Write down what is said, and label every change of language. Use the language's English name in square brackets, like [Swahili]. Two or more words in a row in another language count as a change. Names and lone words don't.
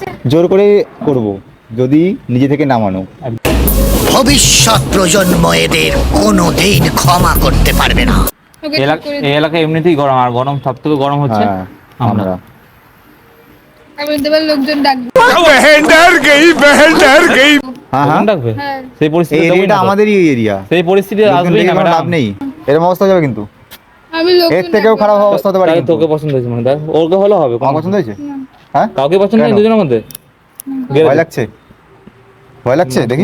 [Bangla] জোর করে করব যদি নিজে থেকে না মানো। ভবিষ্যৎ প্রজন্ম এদের কোনোদিন ক্ষমা করতে পারবে না। ওকে ঠিক করে এই দিন। এলাকা এমনিতেই গরম, আর গরম সব থেকে গরম হচ্ছে হ্যাঁ আমরা। আমরা আমি দেবার লোকজন ডাকবে। [Hindi] बहन डर गई बहन डर गई। [Bangla] হ্যাঁ কখন হ্যাঁ, ডাকবে? হ্যাঁ। সেই এই পরিস্থিতি এরিয়াটা আমাদেরই এরিয়া। সেই পরিস্থিতি আসবেই না লাভ ম্যাডাম। নেই, এরকম অবস্থা হয়ে যাবে কিন্তু। আমি লোকজন এর থেকেও ডাকবো। খারাপ অবস্থা হতে পারে তাই কিন্তু। তোকে পছন্দ হয়েছে মানে, দেখ ওকে হলো হবে। আমার পছন্দ হয়েছে? না। হ্যাঁ, কাউকে পছন্দ নেই কেন? দুজনের মধ্যে? ভয় লাগছে? ভয় লাগছে? দেখি